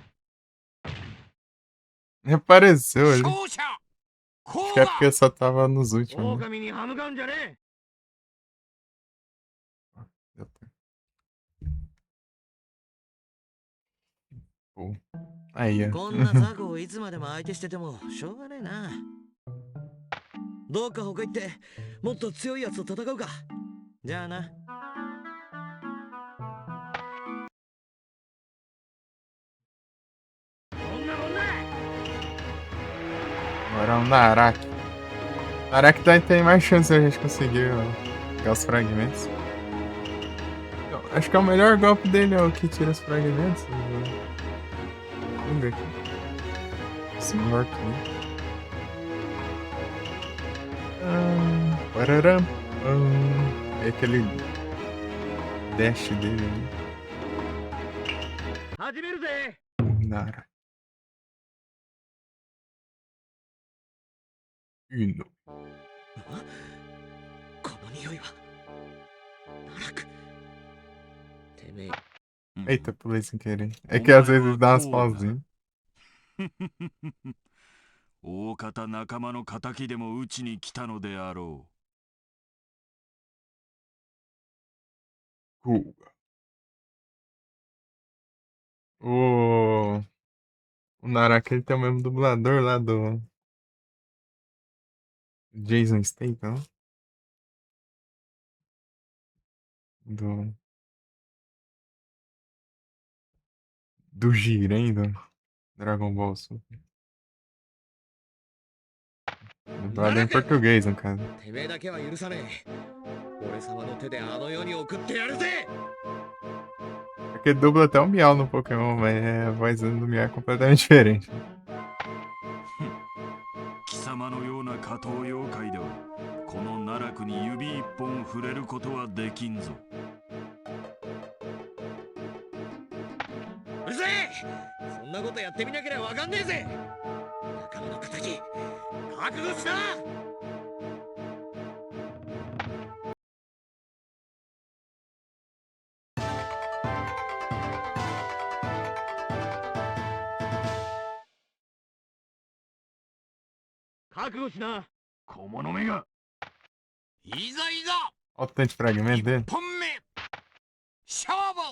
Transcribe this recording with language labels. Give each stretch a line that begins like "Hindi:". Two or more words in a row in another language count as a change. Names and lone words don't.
Portuguese: Nem apareceu ali.
Japanese: 勝者
Portuguese: Acho que é porque só tava nos últimos. Né?
Japanese: 狼に歯向かうんじゃねえ。
Portuguese: Deu tempo. Pô. Aí,
Japanese: こ
Portuguese: ó.
Japanese: んなザコをいつまでも相手しててもしょうがねえなどっか他行ってもっと強いやつと戦うかじゃあな
Portuguese: Agora é um Narak. Narak tem mais chance de a gente conseguir pegar os fragmentos. Eu acho que é o melhor golpe dele, é o que tira os fragmentos. Vamos ver aqui. Senhor aqui. Pararam. É aquele dash dele ali.
Japanese: 始めるぜ。
Portuguese: Nara. Uno.
Japanese: この匂いは奈落てめえ
Portuguese: Eita, pulei sem querer. É que às vezes dá umas pausinhas.
Japanese: 大方仲間の仇でも討ちに来たのであろ
Portuguese: Guga. O Naraka ele tem o mesmo dublador lá do Jason Statham. Do Jiren do Dragon Ball Super. Dublado em português, no caso.
Japanese: てめえだけは許さねえ俺様の手であの世に送ってやるぜ
Portuguese: Porque dubla até o Miau no Pokémon, mas a voz do Miau é completamente diferente.
Japanese: う貴様のような下等妖怪ではこの奈落に指一本触れることはできんぞうるせえそんなことやってみなければわかんねえぜ仲間の仇覚悟しな覚悟しな。小物めが。いざいざ
Portuguese: Olha o tanto de fragmento dele.
Japanese: 一本目勝負